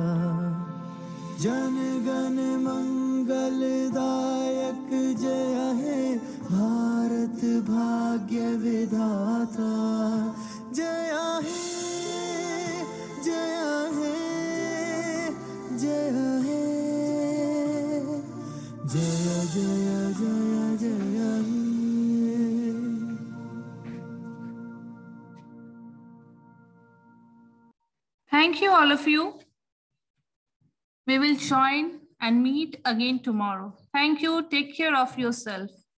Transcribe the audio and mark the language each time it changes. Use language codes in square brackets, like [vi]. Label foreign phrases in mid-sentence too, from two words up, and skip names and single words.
[bn] জন গণ মঙ্গলদায়ক জয় হে ভারত ভাগ্য বিধাতা। জয় হে জয় হে জয় হে জয় জয় জয় জয় হে। [en] Thank you, all of you. We will join and meet again tomorrow. Thank you. Take care of yourself.